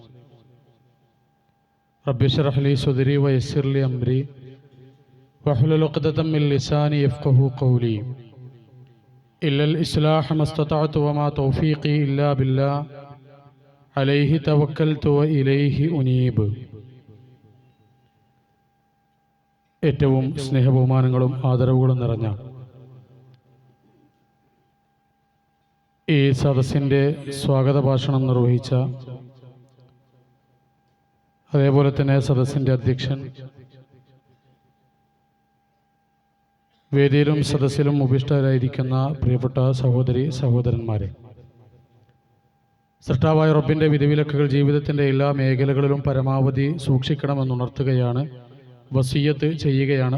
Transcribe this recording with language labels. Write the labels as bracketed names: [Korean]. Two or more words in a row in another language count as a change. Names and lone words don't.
[Arabic] رب اشرح لي صدري ويسر لي أمري واحلل عقدة من لساني يفقهوا قولي. إلا الإصلاح ما استطعت وما توفيقي إلا بالله عليه توكلت وإليه أنيب. [Malayalam] ഏറ്റവും സ്നേഹബഹുമാനങ്ങളും ആദരവുകളും നിറഞ്ഞ ഈ സദസ്സിൻ്റെ സ്വാഗത ഭാഷണം നിർവഹിച്ച, അതേപോലെ തന്നെ സദസ്സിൻ്റെ അധ്യക്ഷൻ, വേദിയിലും സദസ്സിലും ഉപവിഷ്ടരായിരിക്കുന്ന പ്രിയപ്പെട്ട സഹോദരി സഹോദരന്മാരെ, സൃഷ്ടാവായ റബ്ബിൻ്റെ വിധിവിലക്കുകൾ ജീവിതത്തിൻ്റെ എല്ലാ മേഖലകളിലും പരമാവധി സൂക്ഷിക്കണമെന്നുണർത്തുകയാണ്, വസിയ്യത്ത് ചെയ്യുകയാണ്.